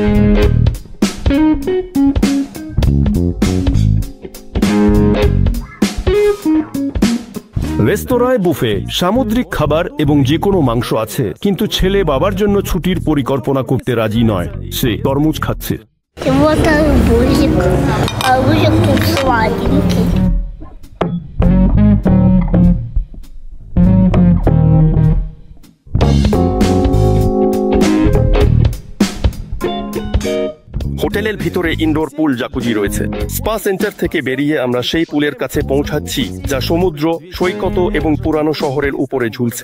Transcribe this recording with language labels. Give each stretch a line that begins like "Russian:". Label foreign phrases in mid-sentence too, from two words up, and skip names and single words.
Bangla: রেস্তোরাঁয় বুফে, সামুদ্রিক খাবার এবং যে কোনো মাংস আছে, কিন্তু ছেলে বাবার জন্য ছুটির পরিকল্পনা করতে রাজি নয়। সে তরমুজ খাচ্ছে।
Russian: И вот арбузик. Арбузик тут сладенький.
Bangla: হোটেলের ভিতরে ইনডোর পুল জাকুজি রয়েছে। স্পা সেন্টার থেকে বেরিয়ে আমরা সেই পুলের কাছে পৌঁছাচ্ছি যা সমুদ্র, সৈকত এবং পুরানো শহরের উপরে ঝুলছে।